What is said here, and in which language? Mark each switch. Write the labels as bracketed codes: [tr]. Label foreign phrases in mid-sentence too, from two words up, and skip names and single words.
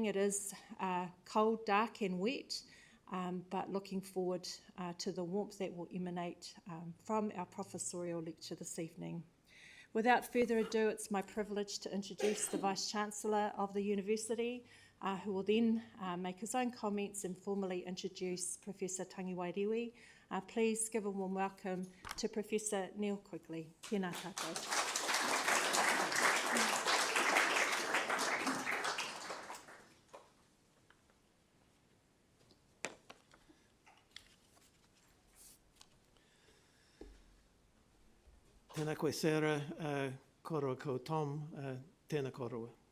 [en] It is cold, dark and wet, but looking forward to the warmth that will emanate from our professorial lecture this evening. Without further ado, it's my privilege to introduce the Vice-Chancellor of the University, who will then make his own comments and formally introduce Professor Tangiwai Rewi. Please give a warm welcome to Professor Neil Quigley. [mi] Tēnā tātou. Tēnā koe Sarah, koroa ko Tom, tēnā koroa.